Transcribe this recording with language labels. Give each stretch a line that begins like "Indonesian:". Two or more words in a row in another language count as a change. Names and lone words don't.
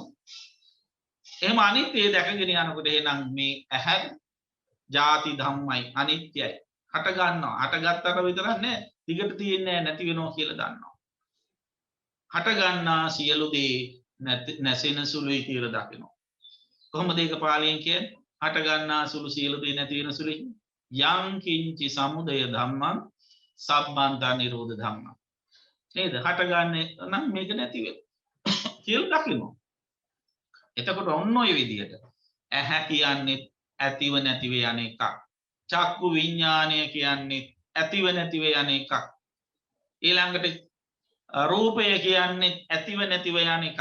Sinhala: එහෙම අනිත්‍ය දැකගෙන යනකොට එහෙනම් මේ ඇහැ ජාති ධම්මයි අනිත්‍යයි. හට ගන්නවා. හට ගත්තට විතරක් නෑ. දිගට තියෙන්නේ නැති වෙනවා කියලා දන්නවා. හට ගන්නා සියලු දේ නැසෙන සුළුයි කියලා දකිනවා. කොහොමද ඒක පාලියෙන් කියන්නේ? හට ගන්නා සුළු සියලු දේ නැති වෙන සුළුයි.
Pali: යං කිංචි සමුදය ධම්මං සබ්බන්තා නිරෝධ ධම්මං.
Sinhala: නේද? හට ගන්න නම් මේක නැති වෙනවා කියලා දකිනවා. එතකොට ඔන්න ඔය විදිහට ඇහැ කියන්නේ ඇතිව නැතිව යන එකක්. චක්කු විඥානය කියන්නේ ඇතිව නැතිව යන එකක්. ඊළඟට රූපය කියන්නේ ඇතිව නැතිව යන එකක්.